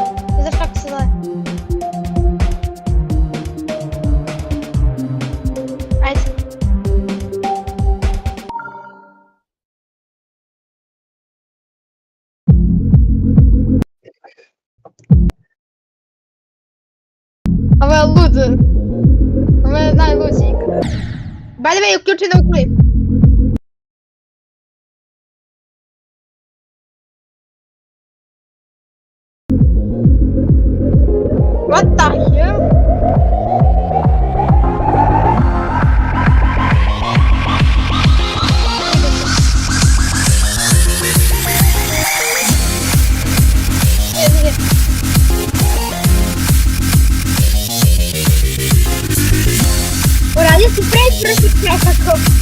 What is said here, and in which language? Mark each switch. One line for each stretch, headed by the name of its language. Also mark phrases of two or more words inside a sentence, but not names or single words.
Serbian: Ne znaš kako se zove. Ajde. Ovo je lud. Ovo je najluđi ikada.
English: By the way,
Serbian: uključi na klip.
English: What the hell?
Serbian: Uradio si prvi nekako.